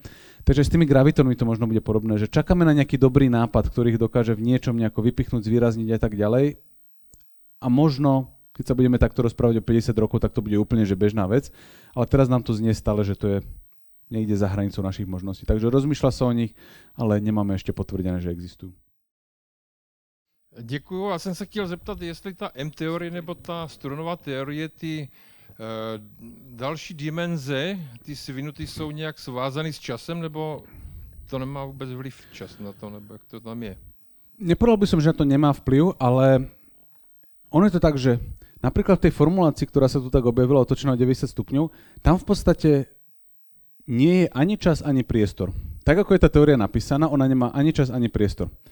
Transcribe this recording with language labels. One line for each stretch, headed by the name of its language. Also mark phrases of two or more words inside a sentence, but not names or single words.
Slovak: Takže s tými gravitónmi to možno bude podobné, že čakáme na nejaký dobrý nápad, ktorý ich dokáže v niečom nejako vypichnúť, zvýrazniť a tak ďalej. A možno, keď sa budeme takto rozprávať o 50 rokov, tak to bude úplne že bežná vec. Ale teraz nám to znie stále, že to je niekde za hranicou našich možností. Takže rozmýšľa sa o nich, ale nemáme ešte potvrdené, že existujú.
Czech: Děkuju. Já jsem se chtěl zeptat, jestli ta M-teorie nebo ta strunová teorie, ty další dimenze, ty svinuty jsou nějak svázaný s časem, nebo to nemá vůbec vliv čas na to, nebo jak to tam je?
Slovak: Nepovedal by som, že na to nemá vplyv, ale ono je to tak, že napríklad v tej formulácii, ktorá sa tu tak objavila, otočená o 90 stupňov, tam v podstate nie je ani čas, ani priestor. Tak ako je tá teória napísaná, ona nemá ani čas, ani priestor.